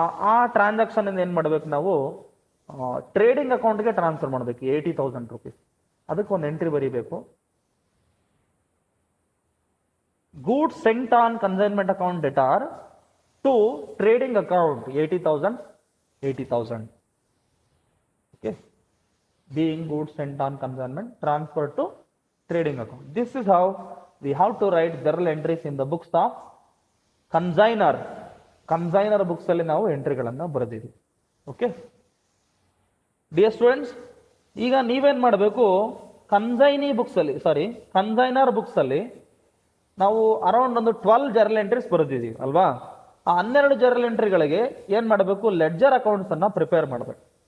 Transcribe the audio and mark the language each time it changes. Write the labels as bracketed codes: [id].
[kn] ಆ ಟ್ರಾನ್ಸಾಕ್ಷನ್ ಏನ್ ಮಾಡ್ಬೇಕು ನಾವು, ಟ್ರೇಡಿಂಗ್ ಅಕೌಂಟ್ಗೆ ಟ್ರಾನ್ಸ್ಫರ್ ಮಾಡಬೇಕು 80,000 rupees. ಅದಕ್ಕೆ ಒಂದು ಎಂಟ್ರಿ ಬರೀಬೇಕು. [en] Goods sent on consignment account debtor to trading account 80,000. Okay, being goods sent on consignment transferred to trading account. This is how we have to write journal entries in the books of consignor. [kn] Consignor books ಅಲ್ಲಿ ನಾವು ಎಂಟ್ರಿಗಳನ್ನ ಬರೆದಿದ್ದೀವಿ. [en] okay dear students, [kn] ಈಗ ನೀವೇನ್ ಮಾಡಬೇಕು, consignor books ಅಲ್ಲಿ ನಾವು around ಒಂದು 12 journal entries ಬರೆದಿದ್ದೀವಿ ಅಲ್ವಾ. ಆ 12 ಜರ್ನಲ್ ಎಂಟ್ರಿಗಳಿಗೆ ಏನ್ ಮಾಡಬೇಕು, ಲೆಡ್ಜರ್ ಅಕೌಂಟ್ಸ್ ಅನ್ನ ಪ್ರಿಪೇರ್ ಮಾಡಬೇಕು.